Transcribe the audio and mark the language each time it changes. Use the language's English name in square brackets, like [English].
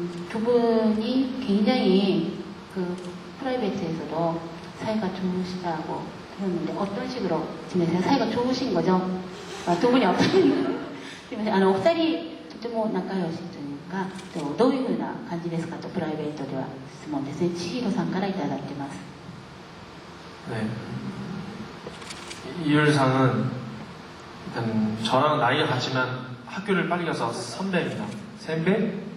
[Korean] 두 분이 굉장히 그 프라이빗에서도 사이가 좋으시다고 들었는데 어떤 식으로 지내세요? 사이가 좋으신 거죠? 두 분이 어떤 [Japanese] すみません、お二人とても仲良しというか、どういうふうな感じですかとプライベートでは質問ですね。千尋さんからいただいてます。 [Korean] 네. 이율상은 일단 저랑 나이가 같지만 학교를 빨리 가서 선배입니다. 선배?